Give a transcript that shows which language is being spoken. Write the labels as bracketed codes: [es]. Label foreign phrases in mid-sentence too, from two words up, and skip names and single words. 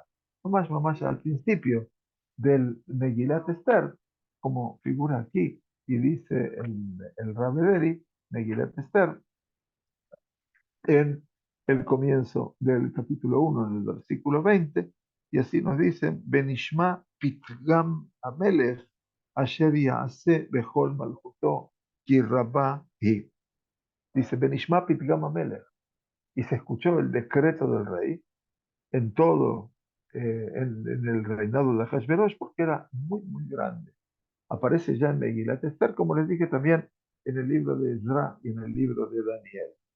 [es] Más al principio del Megilat Esther, como figura aquí, y dice el Rabederi, Megilat Esther, en el comienzo del capítulo 1, en el versículo 20, y así nos dicen, [he] ונשמע פתגם המלך אשר יעשה בכל מלכותו כי רבה היא. [es] Dice, [he] ונשמע פתגם המלך. [es] Y se escuchó el decreto del rey en todo, en el reinado de Ahasverosh, porque era muy, muy grande. Aparece ya en Megilat Esther, como les dije también en el libro de Ezra y en el libro de Daniel.